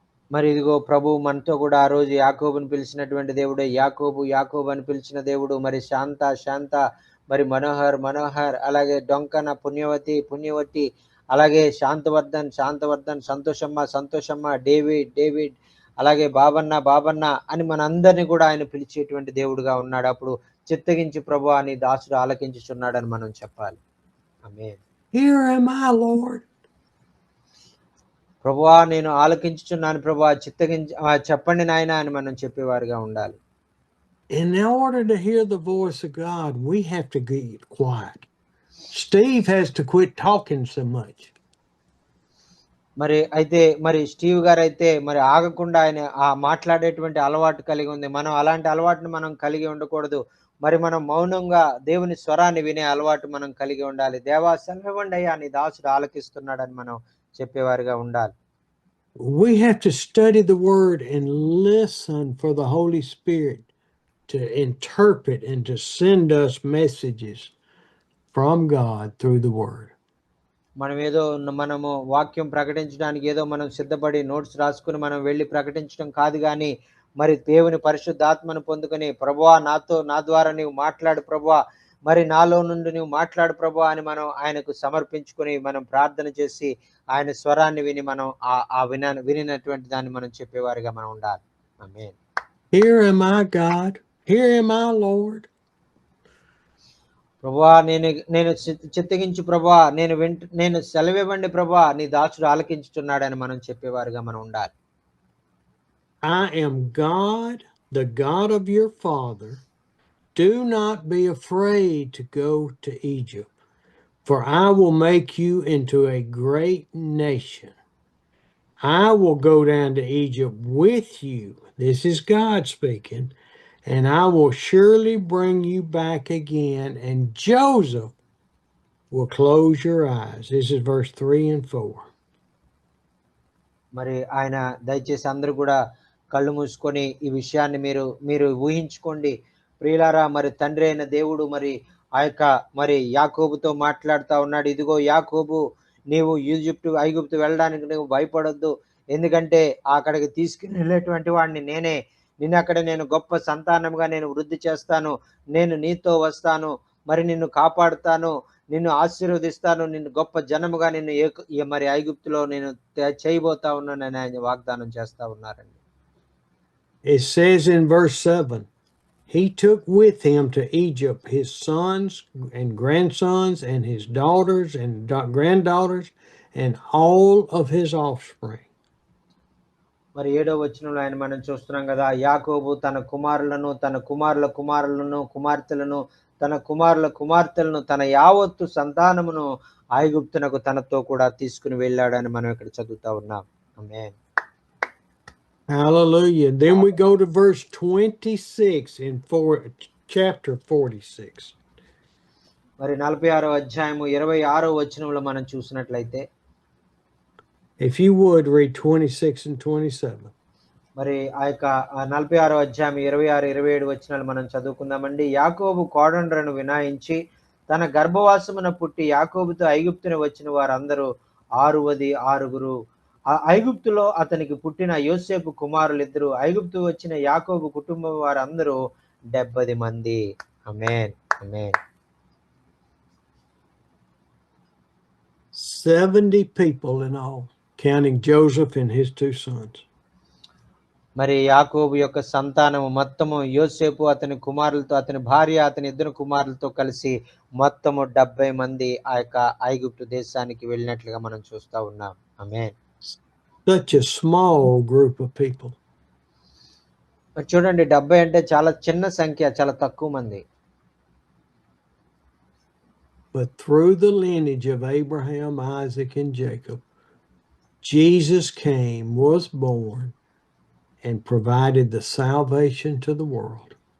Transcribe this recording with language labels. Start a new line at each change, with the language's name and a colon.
Telugu: మరి ఇదిగో ప్రభు మనతో కూడా ఆ రోజు యాకోబుని పిలిచినటువంటి దేవుడు, యాకోబు యాకోబు అని పిలిచిన దేవుడు, మరి శాంత శాంత, మరి మనోహర్ మనోహర్, అలాగే డొంకన పుణ్యవతి పుణ్యవతి, అలాగే శాంతవర్ధన్ శాంతవర్ధన్, సంతోషమ్మ సంతోషమ్మ, డేవిడ్ డేవిడ్, అలాగే బాబన్న బాబన్న అని మనందరినీ కూడా ఆయన పిలిచేటువంటి దేవుడుగా ఉన్నాడు. అప్పుడు చిత్తగించి ప్రభు అని దాసుడు ఆలకించుచున్నాడని మనం చెప్పాలి. ఆమేన్.
English: Here am I, Lord.
Telugu: ప్రభువా నేను ఆలకించుచున్నాను ప్రభువా, చిత్తగించి చెప్పండి నాయన అని మనం చెప్పేవారుగా ఉండాలి.
English: In order to hear the voice of God, we have to get quiet. Steve has to quit talking so much.
Telugu: మరి అయితే మరి స్టీవ్ గారు అయితే మరి ఆగకుండా ఆయన మాట్లాడేటువంటి అలవాటు కలిగి ఉంది. మనం అలాంటి అలవాటును మనం కలిగి ఉండకూడదు. మరి మనం మౌనంగా దేవుని స్వరాన్ని వినే అలవాటు మనం కలిగి ఉండాలి. దేవా సెలవివ్వండి అయ్యా నీ దాసుడు ఆలకిస్తున్నాడని మనం చెప్పేవారుగా ఉండాలి.
English: We have to study the word and listen for the Holy Spirit to interpret and to send us messages from God through the word.
Telugu: మనము వాక్యం ప్రకటించడానికి ఏదో మనం సిద్ధపడి నోట్స్ రాసుకుని మనం వెళ్ళి ప్రకటించడం కాదు, కానీ మరి దేవుని పరిశుద్ధాత్మను పొందుకొని ప్రభువా నా ద్వారా నీవు మాట్లాడు ప్రభువా, మరి నాలో నుండి నువ్వు మాట్లాడు ప్రభువా అని మనం ఆయనకు సమర్పించుకొని మనం ప్రార్థన చేసి ఆయన స్వరాన్ని విని మనం వినినటువంటి దాన్ని మనం చెప్పేవారిగా మనం ఉండాలి. ఆమేన్.
English: Here am I, God. Here am I, Lord.
Telugu: ప్రభువా నేను చిత్తగించు ప్రభువా, నేను సెలవివ్వండి ప్రభువా, నీ దాసుడు ఆలకించుచున్నాడని మనం చెప్పేవారుగా మనం ఉండాలి.
English: I am God, the God of your father. Do not be afraid to go to Egypt, for I will make you into a great nation. I will go down to Egypt with you. This is God speaking. And I will surely bring you back again, and Joseph will close your eyes. This is verse 3 and 4.
Telugu: మరి ఆయన దయచేసి అందరూ కూడా కళ్ళు మూసుకొని ఈ విషయాన్ని మీరు ఊహించుకోండి ప్రియులారా. మరి తండ్రి అయిన దేవుడు మరి ఆ యొక్క మరి యాకోబుతో మాట్లాడుతా ఉన్నాడు. ఇదిగో యాకోబు, నీవు ఐగుప్తు వెళ్ళడానికి నువ్వు భయపడొద్దు, ఎందుకంటే అక్కడికి తీసుకుని వెళ్ళేటువంటి వాడిని నేనే. నేను గొప్ప సంతానంగా నేను వృద్ధి చేస్తాను, నేను నీతో వస్తాను, మరి నిన్ను కాపాడుతాను, నిన్ను ఆశీర్వదిస్తాను, నిన్ను గొప్ప జనముగా నిన్ను మరి ఐగుప్తులో నేను చేయబోతా ఉన్నానని ఆయన వాగ్దానం చేస్తా ఉన్నారండి.
English: It says in verse 7, he took with him to Egypt his sons and grandsons and his daughters and granddaughters and all of his offspring.
Telugu: మరి 7వ వచనంలో ఆయన మనం చూస్తున్నాం కదా, యాకోబు తన కుమారులను, తన కుమారుల కుమారులను, కుమార్తెలను, తన కుమారుల కుమార్తెలను, తన యావత్తు సంతానమును ఐగుప్తునకు తనతో కూడా తీసుకుని వెళ్ళాడని మనం ఇక్కడ చదువుతా ఉన్నాం. ఆమేన్.
English: Hallelujah. And then we go to verse 26 in chapter 46.
Telugu: మరి 46వ అధ్యాయము 26వ వచనంలో మనం చూసినట్లయితే,
English: if you would read 26 and 27.
Telugu: మరి ఆ యొక్క 46వ అధ్యాయం 26, 27 వచనాలు మనం చదువుకుందామండి. యాకోబు కోడండ్రను వినాయించి తన గర్భవాసమున పుట్టి యాకోబుతో ఐగుప్తుని వచ్చిన వారందరూ 606. ఐగుప్తులో అతనికి పుట్టిన యోసేపు కుమారులిద్దరు, ఐగుప్తు వచ్చిన యాకోబు కుటుంబం వారందరూ 70 మంది. ఆమేన్. ఆమేన్.
English: 70 people in all, counting Joseph and his 2 sons.
Telugu: మరి యాకోబు యొక్క సంతానము మొత్తము యోసేపు, అతని కుమారులతో, అతని భార్య, అతని 2 కుమారులతో కలిసి మొత్తము 70 మంది ఆ యొక్క ఐగుప్తు దేశానికి వెళ్ళినట్లుగా మనం చూస్తా ఉన్నాం. ఆమేన్.
English: Such a small group of people.
Telugu: మరి చూడండి, 70 అంటే చాలా చిన్న సంఖ్య, చాలా తక్కువ మంది.
English: But through the lineage of Abraham, Isaac, and Jacob, Jesus came, was born, and provided the salvation to the world.